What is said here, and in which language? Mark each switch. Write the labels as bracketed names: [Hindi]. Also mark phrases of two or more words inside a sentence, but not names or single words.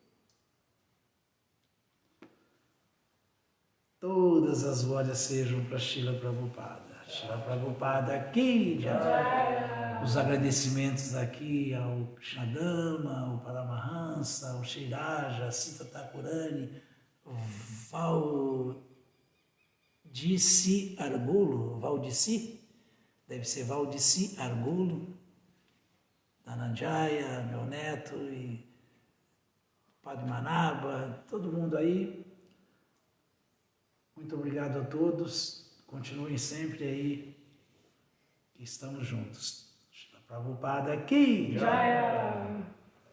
[Portuguese] Todas as glórias sejam para Srila Prabhupada. Srila Prabhupada aqui, os agradecimentos aqui ao Krishnadama, ao Paramahansa, ao Sheiraja, a Sita Thakurani, Valdici Argulo, deve ser Valdici Argulo, Dhananjaya, meu neto, e Padmanabha, todo mundo aí. Muito obrigado a todos. Continuem sempre aí, que estamos juntos. Prabhupada aqui. Jaya.